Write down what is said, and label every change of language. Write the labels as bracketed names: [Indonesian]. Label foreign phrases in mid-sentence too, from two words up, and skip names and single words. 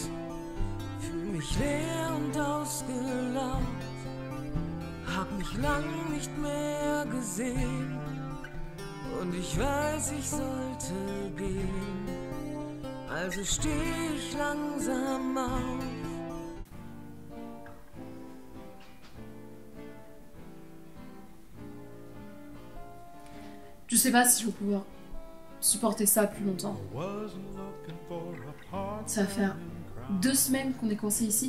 [German] fühl mich leer und ausgelaugt, hab mich lang nicht mehr gesehen und ich weiß, ich sollte gehen, also steh ich langsam auf. [French] Je sais pas si je vais pouvoir supporter ça plus longtemps. Ça va faire 2 semaines qu'on est coincé ici.